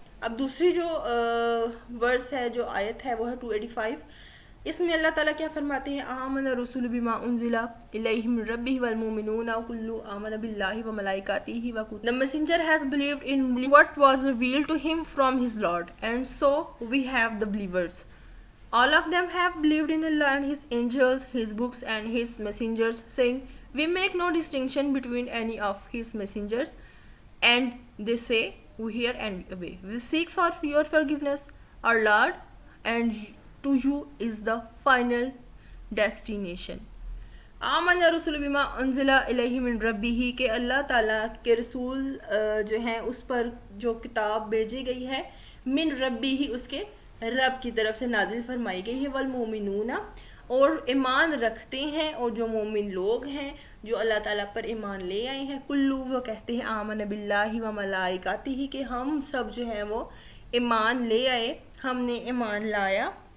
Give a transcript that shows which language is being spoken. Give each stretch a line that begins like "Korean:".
Urdu: اب دوسری جو ورس ہے، جو آیت ہے، وہ ہے 285. اس میں اللہ تعالیٰ کیا فرماتے ہیں،
Arabic: آمن الرسول بما انزل الیہ من ربہ والمؤمنون کل آمن باللہ وملائکتہ وکتبہ.
English: The messenger has believed in what was revealed to him from his Lord, and so we have the believers. All of them have believed in Allah and His angels, His books and His messengers, saying, we make no distinction between any of His messengers. And they say, we hear and we obey. We seek for your forgiveness, our Lord, and to you is the final destination.
Arabic: آمن رسول بما انزل الیہ من ربہ،
Urdu: کہ اللہ تعالیٰ کے رسول جو ہیں اس پر جو کتاب بھیجی گئی ہے، من ربہ ہی اس کے رب کی طرف سے نازل فرمائی گئی ہے، والمؤمنون اور ایمان رکھتے ہیں، اور جو مومن لوگ ہیں جو اللہ تعالیٰ پر ایمان لے آئے ہیں، کلو وہ کہتے ہیں
Arabic: آمن باللہ و ملائکتہ،
Urdu: کہ ہم سب جو ہیں وہ ایمان لے آئے، ہم نے ایمان لایا